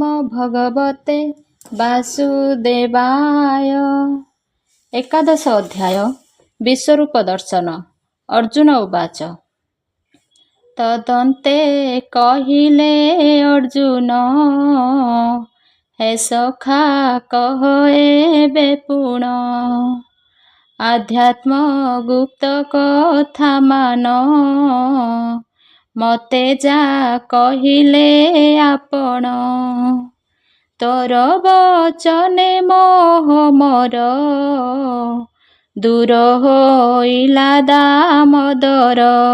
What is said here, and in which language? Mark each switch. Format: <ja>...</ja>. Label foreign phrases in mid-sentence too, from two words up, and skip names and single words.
<sa>भगवते वासुदेवाय।</sa> <or>ଏକାଦଶ ଅଧ୍ୟାୟ ବିଶ୍ୱରୂପ ଦର୍ଶନ।</or> <sa>अर्जुन उवाच</sa> <or>ତଦନ୍ତେ କହିଲେ ଅର୍ଜୁନ ହେ ସଖା କହ ଏବେ ପୁଣ ଆଧ୍ୟାତ୍ମ ଗୁପ୍ତ କଥା ମାନ ମତେ ଯା କହିଲେ ଆପଣ ତୋର ବଚନେ ମୋହ ମୋର ଦୂର ହୋଇଲା ଦାମୋଦର।</or>